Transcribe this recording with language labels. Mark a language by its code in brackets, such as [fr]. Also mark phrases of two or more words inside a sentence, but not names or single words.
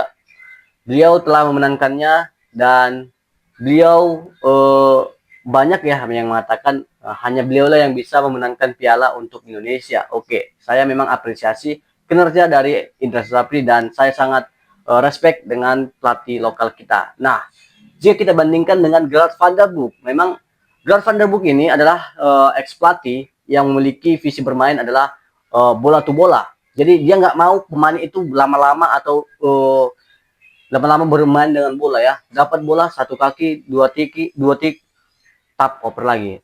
[id] Beliau telah memenangkannya dan beliau banyak ya yang mengatakan hanya beliau lah yang bisa memenangkan piala untuk Indonesia. Oke, saya memang apresiasi kinerja dari Indra Safri dan saya sangat respect dengan pelatih lokal kita. Nah, jika kita bandingkan dengan Gerard van der Broek, memang Gerard van der Broek ini adalah ex pelatih yang memiliki visi bermain adalah bola to bola. Jadi dia nggak mau pemain itu lama-lama atau lama-lama bermain dengan bola ya. Dapat bola satu kaki, dua tik, tap oper lagi.